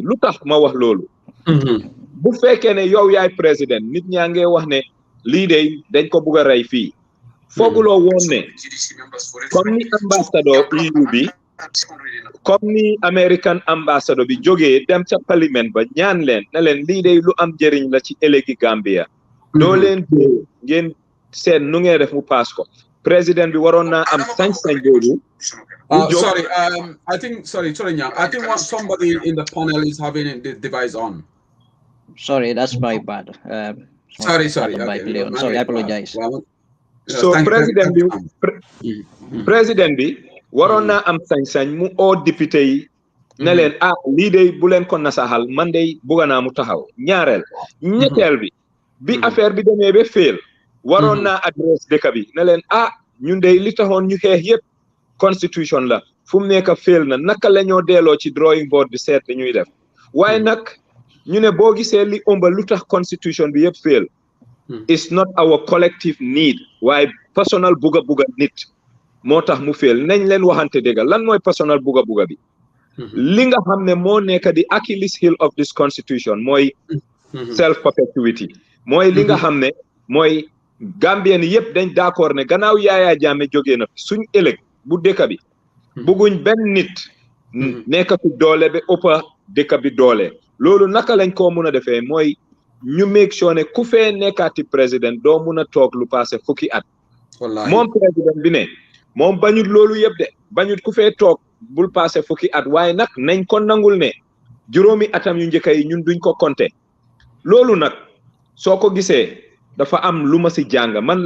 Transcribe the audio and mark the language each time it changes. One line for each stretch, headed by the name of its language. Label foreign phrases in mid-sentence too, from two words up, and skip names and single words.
Wolof: Lu tax ma wax loolu bu fekkee ne yow yaay président nit ñaa ngi wax ne lii de dañ ko bugg a rey fii, fooguloo woon ne comme ni ambassadeur EU bi, comme ni American ambassadeur bi jógee dem ca parlement ba ñaan leen ne leen lii de lu am njëriñ la ci ëllëgi Gambia, doo leen ngeen seen nu ngeen def mu pass ko. Président bi waroon naa am sañ-sañ boobu.
English: Sorry, I think Nyang, I think somebody in the panel is having the device on. Sorry, that's my bad. Sorry. Okay. Sorry, I apologize.
Wolof: So président bi waroon naa am sañ-sañ mu oo député yi ne leen lii de bu leen ko nasaxal man de bugga naa mu taxaw ñaareel ñetteel bi affaire bi demee ba fail waroon naa adresse dëkk bi ne leen ñun de li taxoon ñu xeex yëpp constitution la fu mu nekk fail na naka la ñoo delloo ci
English: drawing board
Wolof: bi seet li ñuy def waaye nag ñu ne boo gisee li ëmba lu tax constitution bi yëpp fail
English: it's not our collective need
Wolof: waaye personal buga nit moo tax mu fail nañ leen waxante dëgg lan mooy personal buga bi li nga xam ne moo nekk di
English: Achilles heel of this constitution
Wolof: mooy self perpetuity mooy li nga xam ne mooy Gambien yëpp dañ d'accord ne gannaaw Yaya Jammeh jógee na fi suñ ëllëg bu dëkk bi bugguñ benn nit nekk fi doole ba ëppa dëkk bi doole loolu naka lañ ko mun a defee mooy ñu
English: make sure
Wolof: ne ku fee nekkaati président doo mun a toog lu passé fukki at moom président bi ne moom bañut loolu yëpp de bañut ku fee toog bul passé fukki at waaye nag nañ ko nangul ne juróomi atam yu njëkk yi ñun duñ ko compter loolu nag soo ko gisee dafa am lu ma si jàng man